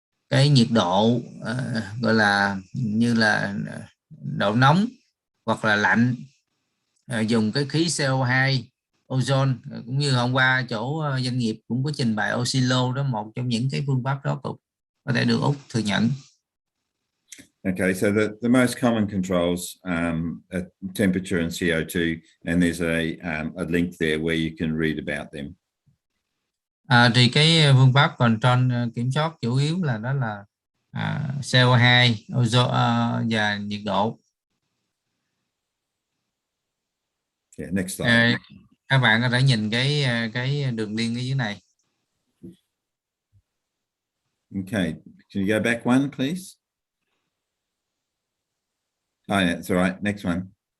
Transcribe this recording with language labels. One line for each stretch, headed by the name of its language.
Vietnamese: cái nhiệt độ gọi là như là độ nóng hoặc là lạnh, dùng cái khí CO2, ozone, cũng như hôm qua chỗ doanh nghiệp cũng có trình bày Osilo đó, một trong những cái phương pháp đó cũng có thể được Úc thừa nhận.
English: Okay, so the most common controls are temperature and CO2, and there's a link there where you can read about them.
Vietnamese: Thì cái phương pháp control kiểm soát chủ yếu là đó là CO2, ozone và nhiệt độ.
English: Yeah, next slide.
Vietnamese: Các bạn có thể nhìn cái đường link ở dưới này.
English: Okay, can you go back one, please? Oh, yeah, that's all right. Next one.